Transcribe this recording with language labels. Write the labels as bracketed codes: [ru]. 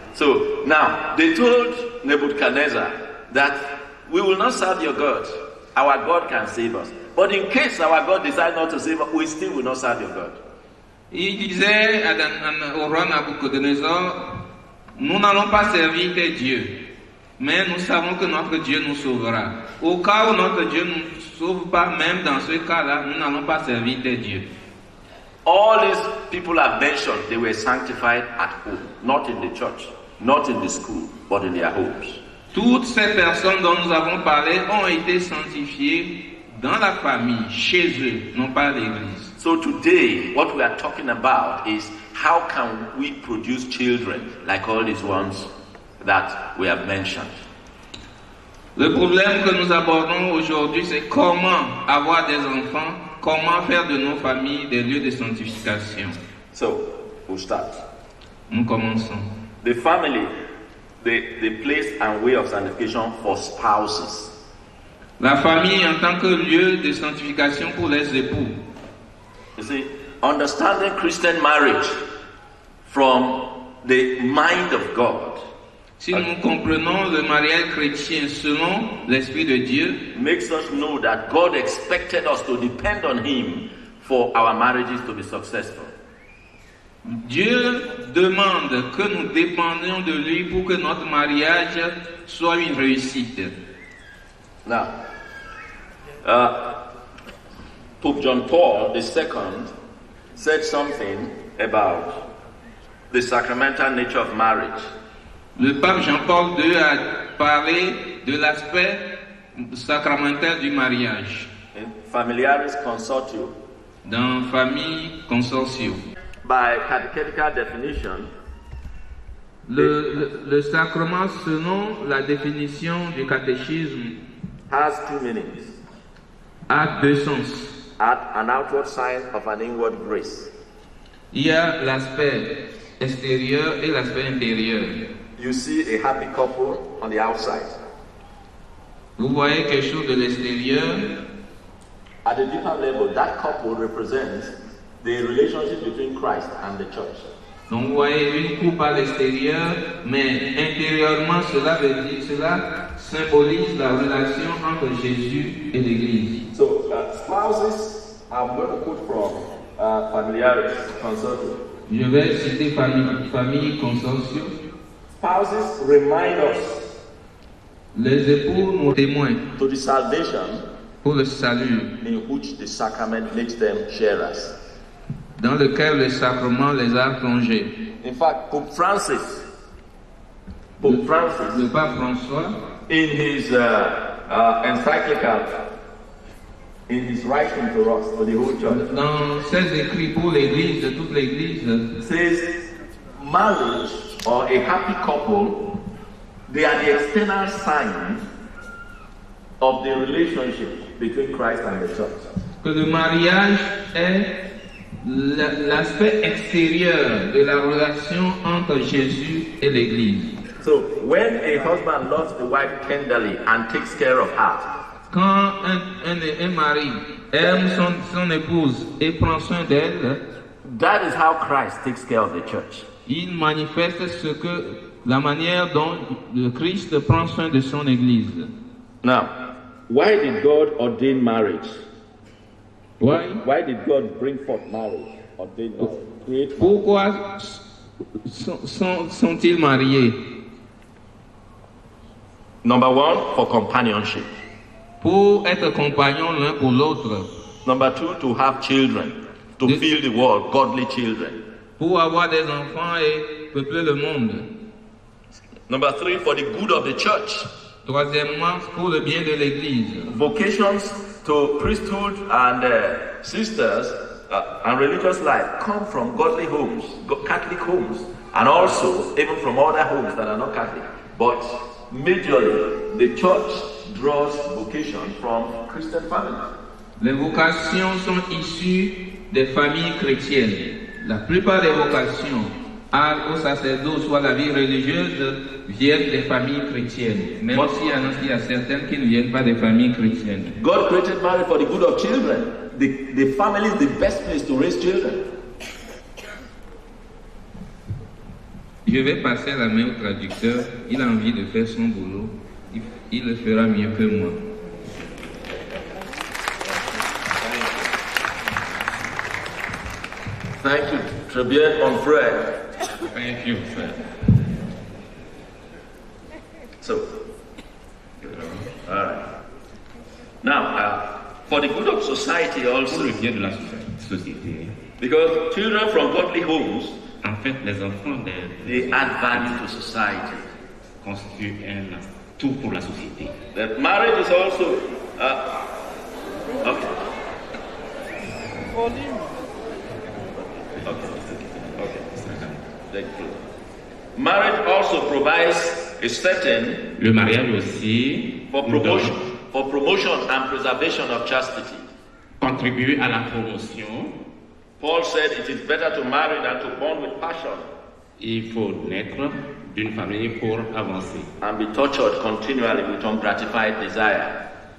[en] So now they told Nebuchadnezzar that we will not serve your God. Our God can save us. But in case our God decides not to save us, we still will not serve your God. [fr] Il disait au roi Nabucodonosor, nous n'allons pas servir tes dieux, mais nous savons que notre Dieu nous sauvera. Au cas où notre Dieu ne nous sauve pas, même dans ce cas-là, nous n'allons pas servir tes dieux. [en] All these people I've mentioned, they were sanctified at home, not in the church, not in the school, but in their homes. [fr] Toutes ces personnes dont nous avons parlé ont été sanctifiées dans la famille, chez eux, non pas à l'église. [en] So today, what we are talking about is how can we produce children like all these ones that we have mentioned. [fr] Le problème que nous abordons aujourd'hui, c'est comment avoir des enfants, comment faire de nos familles des lieux de sanctification. [en] So, we'll start. [fr] Nous commençons. [en] The family, the place and way of sanctification for spouses. [fr] La famille en tant que lieu de sanctification pour les époux. [en] You see, understanding Christian marriage from the mind of God. [fr] Si nous comprenons le mariage chrétien selon l'Esprit de Dieu, [en] makes us know that God expected us to depend on Him for our marriages to be successful. [fr] Dieu demande que nous dépendions de lui pour que notre mariage soit une réussite. [en] Now, Pope John Paul II said something about the sacramental nature of marriage. [fr] Le pape Jean-Paul II a parlé de l'aspect sacramentel du mariage. [en] In Familiaris Consortio. [fr] Dans famille consortio. [en] By catechetical definition, [fr] le sacrement, selon la définition du catéchisme, [en] has two meanings. [fr] A deux sens. [en] An outward sign of an inward grace. [fr] Il y a l'aspect extérieur et l'aspect intérieur. [en] You see a happy couple on the outside. [fr] Vous voyez quelque chose de l'extérieur. [en] At a deeper level, that couple represents the relationship between Christ and the church. [fr] Donc vous voyez une coupe à l'extérieur, mais intérieurement cela symbolise la relation entre Jésus et l'Église. [en] So spouses, I'm going to quote from Familiaris Consortio. [fr] Je vais citer famille consortio. [en] Spouses remind us. [fr] Les époux nous témoignent [en] To the salvation [fr] pour le salut, [en] in which the sacrament makes them sharers. [fr] Dans lequel le sacrement les a plongés. [en] In fact, Pope Francis, [fr] le pape François, [en] in his encyclical, in his writing to us, to the whole church, [fr] dans ses écrits pour l'Église, de toute l'Église, [en] says marriage or a happy couple, they are the external sign of the relationship between Christ and the church. [fr] Que le mariage est l'aspect extérieur de la relation entre Jésus et l'Église. [en] So, when a husband loves the wife tenderly and takes care of her, [fr] quand un mari aime son épouse et prend soin d'elle, [en] that is how Christ takes care of the church. [fr] Il manifeste la manière dont le Christ prend soin de son Église. [en] Now, why did God ordain marriage? Why did God bring forth marriage? Ordain marriage? Create marriage? [fr] Pourquoi sont-ils mariés? [en] Number one, for companionship. [fr] Pour être compagnons l'un pour l'autre. [en] Number two, to have children, to fill the world, godly children. [fr] Pour avoir des enfants et peupler le monde. [en] Number three, for the good of the church. [fr] Troisièmement, pour le bien de l'Église. [en] Vocations to priesthood and sisters and religious life come from godly homes, Catholic homes, and also even from other homes that are not Catholic. But majorly, the church draws vocation from Christian families. [fr] Les vocations sont issues des familles chrétiennes. La plupart des vocations au sacerdoce ou à la vie religieuse viennent des familles chrétiennes. Même s'il y a certaines qui ne viennent pas des familles chrétiennes. [en] God created marriage for the good of children. The family is the best place to raise children. [fr] Je vais passer la main au traducteur. Il a envie de faire son boulot. Il le fera mieux que moi. [en] Thank you, [fr] très bien, mon frère. [en] Thank you, Fred. So, all right. Now, for the good of society also, [fr] Pour le bien de la société, [en] because children from godly homes, [fr] en fait, les enfants [en] they add value to society. [fr] constituent un tout pour la société. [en] That marriage is also okay. Thank you. Marriage also provides a certain [fr] Le mariage aussi [en] for promotion and preservation of chastity. [fr] contribue à la promotion. [en] Paul said it is better to marry than to bond with passion [fr] Il faut naître d'une famille pour avancer, [en] and be tortured continually with ungratified desire.